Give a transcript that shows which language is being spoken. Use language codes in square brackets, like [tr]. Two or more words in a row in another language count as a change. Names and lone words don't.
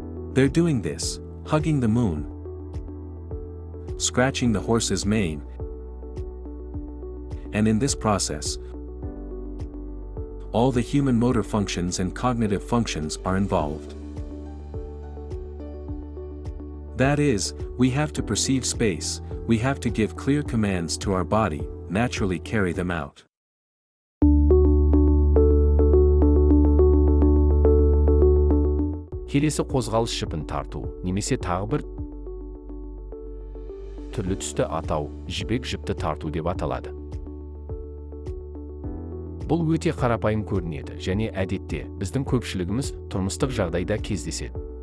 [en] They're doing this, hugging the moon, scratching the horse's mane, and in this process, all the human motor functions and cognitive functions are involved. That is, we have to perceive space, we have to give clear commands to our body, naturally carry them out. [kk] Келесі қозғалыс жіпін тарту, немесе тағы бір түрлі түсті атау, жібек жіпті тарту деп аталады. Бұл өте қарапайым көрінеді және әдетте біздің көпшілігіміз тұрмыстық жағдайда кездеседі.